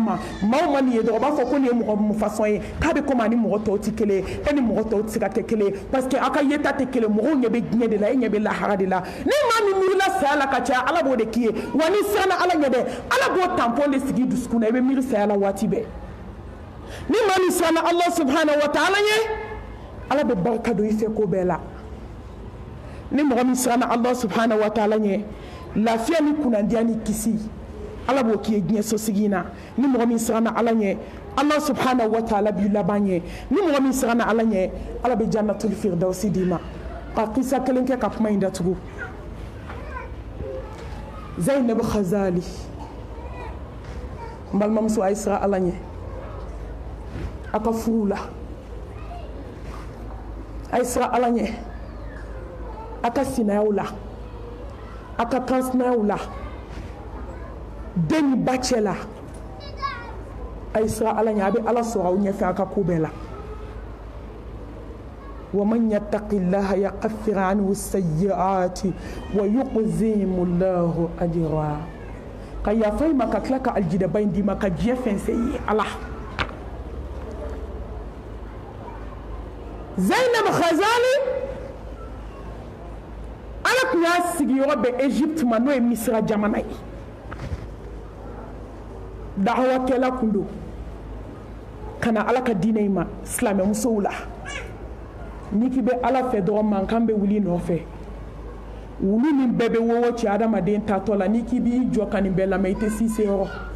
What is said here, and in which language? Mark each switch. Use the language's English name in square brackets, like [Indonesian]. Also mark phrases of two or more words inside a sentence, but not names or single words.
[Bambara] ma maaw ma nin ye dɔrɔn u b'a fɔ ko nin ye mɔgɔ mun façon ye k'a bɛ komi a ni mɔgɔ tɔw tɛ kelen ye e ni mɔgɔ tɔw tɛ se ka kɛ kelen ye [French] parce que [Bambara] aw ka yeta tɛ kelen mɔgɔw ɲɛ bɛ diɲɛ de la e ɲɛ bɛ lahara de la ni maa min miirila saya la ka caya ala b'o de k'i ye wa ni siranna ala ɲɛ dɛ ala b'o tampon de sigi dusukun na i bɛ miiri saya la waati bɛɛ ni maa min siranna [Arabic] الله سبحانه وتعالى [Bambara] ɲɛ ala bɛ barika don i fɛ ko bɛɛ la ni mɔgɔ min siranna [Arabic] الله سبحانه وتعالى [Bambara] ɲɛ lafiya ni kunnadiya ni kisi ala b'o k'i ye diɲɛ sosigi in na ni mɔgɔ min siranna ala ɲɛ [Arabic] الله سبحانه وتعالى [Bambara] b'i laban ɲɛ ni mɔgɔ min siranna ala ɲɛ ala bɛ [Arabic] جنة الفردوس [Bambara] d'i ma ka kisa kelen kɛ ka kuma in datugu zainab khazali n balimamuso a ye siran ala ɲɛ a ka furu la a ye siran ala ɲɛ a ka sinayaw la a ka kansinayaw la den ni ba cɛ la a ye siran ala ɲɛ a bɛ ala sɔrɔ aw ɲɛfɛ a ka ko bɛɛ la [Arabic] ومن يتق الله يكفر عنه السيئات ويعظم الله أجرا [Bambara] ka yafa i ma ka tila ka aljidaba in d'i ma ka diɲɛ fɛn fɛn ye ala Zainab Khazali ala tun y'a sigiyɔrɔ bɛn Egypte ma n'o ye Misira jamana ye dahawakɛla kun don ka na ala ka diinɛ in ma silamɛmusow la n'i k'i bɛ ala fɛ dɔrɔn mankan bɛ wuli nɔfɛ wulu min bɛɛ bɛ wowo ci adamaden tatɔ la n'i k'i b'i jɔ ka nin bɛɛ lamɛn i tɛ si se yɔrɔ